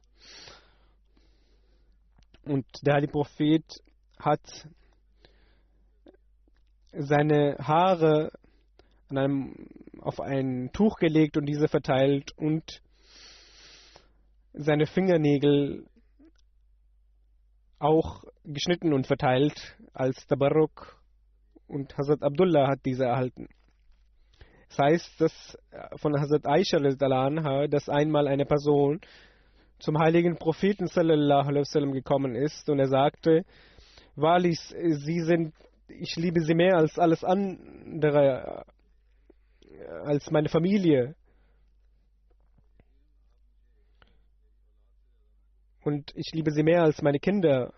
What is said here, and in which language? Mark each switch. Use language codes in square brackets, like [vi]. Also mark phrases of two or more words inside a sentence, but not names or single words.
[de] Und der heilige Prophet hat seine Haare auf ein Tuch gelegt und diese verteilt und seine Fingernägel auch geschnitten und verteilt als Tabarruk, und Hazrat Abdullah hat diese erhalten. Das heißt, dass von Hazrat Aisha, dass einmal eine Person zum heiligen Propheten [ar] صلى الله عليه وسلم [de] gekommen ist und er sagte, wahrlich, ich liebe sie mehr als alles andere, als meine Familie. Und ich liebe sie mehr als meine Kinder.